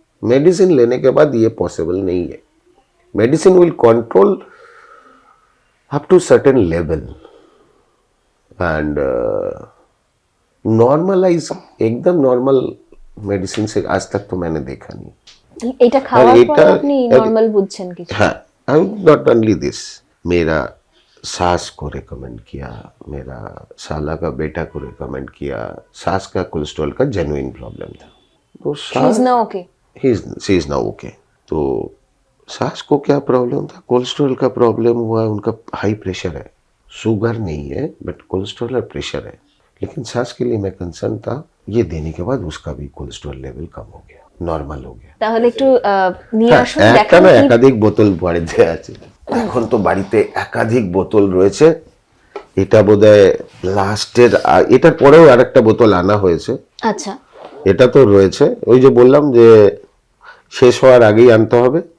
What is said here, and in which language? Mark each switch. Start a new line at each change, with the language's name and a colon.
Hindi: Medicine लेने के बाद ये पॉसिबल नहीं है।
English: medicine will control up to certain level and normalise,
Hindi: एकदम नॉर्मल मेडिसिन से आज तक तो मैंने देखा नहीं।
Bangla: এটা খাওয়ার পরে আপনি নরমাল বুঝছেন কিছু?
Hindi: हाँ,
English: I not only this,
Hindi: मेरा सास को रिकमेंड किया, मेरा साला का बेटा को रिकमेंड किया। सास का कोलेस्ट्रॉल का जेन्युइन प्रॉब्लम था, तो
English: She is now okay. She is now okay.
Hindi: तो सास को क्या प्रॉब्लम था, कोलेस्ट्रॉल का प्रॉब्लम हुआ, उनका हाई प्रेशर है, शुगर नहीं है बट कोलेस्ट्रॉल और प्रेशर है। लेकिन सास के लिए मैं कंसर्न था, ये देने के बाद उसका भी कोलेस्ट्रॉल लेवल कम हो गया,
Bangla: নরমাল হয়ে গেছে। তাহলে একটু নিয়ে আসুন, একটা দেখান না কি একাধিক বোতল বাড়িতে আছে, এখন তো বাড়িতে একাধিক বোতল রয়েছে। এটা বোধহয় লাস্টের, এটার পরেও আরেকটা বোতল আনা হয়েছে। আচ্ছা। এটা তো রয়েছে, ওই যে বললাম যে শেষ হওয়ার আগেই আনতে হবে।